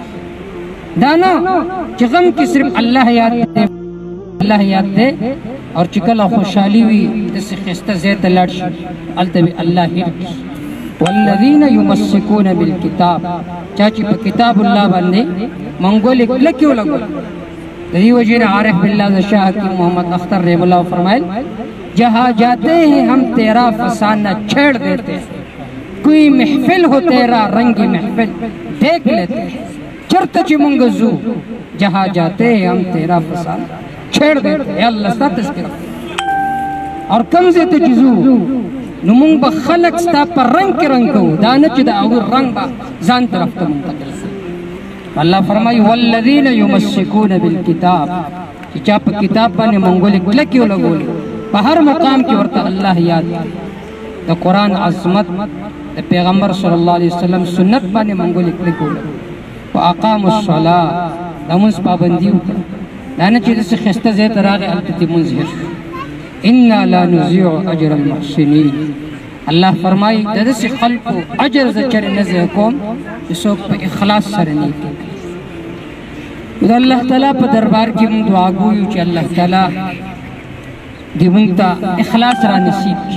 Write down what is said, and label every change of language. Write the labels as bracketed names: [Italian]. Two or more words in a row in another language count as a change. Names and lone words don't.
[Pashto] دا نه چې غم کې صرف الله یاد دی، الله یاد دی، او چې کله خوشحالي وي داسې ښایسته ځای ته لاړ شي هلته به الله هېر کړي. [Arabic] والذین یمسکون بالکتاب، [Pashto] چا چې په کتاب الله باندې منګولې کلکې ولګول. د دې وجې نه عارف بالله شاه حکیم محمد اختر رحم الله فرمایل [Urdu] جہاں جاتے ہیں ہم تیرا فسانہ چھیڑ دیتے ہیں، کوئی محفل ہو تیرا رنگی محفل دیکھ لیتے ہیں. [Pashto] چرته چې مونږ ځو [Urdu] جہاں جاتے ہیں ہم تیرا فسانہ چھیڑ دیتے ہیں. [Pashto] یا الله ستا تذکره اور کم ځای ته چې ځو نو مونږ به خلک ستا په رنګ کې رنګ کوو، دا نه چې د هغوی رنګ به ځان طرف ته منتقل کړو. الله فرمایي [Arabic] والذین یمسکون بالکتاب، [Pashto] چې چا په کتاب باندې منګولې کلکې ولګولې، په هر مقام کې ورته الله یاد کړي، د قرآن عظمت، د پیغمبر [Arabic] صلی الله علیه وسلم [Pashto] سنت باندې منګولې کلکې ولګولې. [Arabic] واقاموا الصلاة، [Pashto] د لمونځ پابندي وکړه، دا نه چې داسې ښایسته ځای ته راغی هلته دې لمونځ هېر شو. [Arabic] انا لا نضيع اجر المحسنین، [Pashto] الله فرمایي د داسې خلکو اجر زه چېرې نه ضایع کوم چې څوک په اخلاص سره نیکي کوي. د الله تعالی په دربار کې موږ دعا کوو چې الله تعالی دې موږ ته اخلاص را نصیب کړي.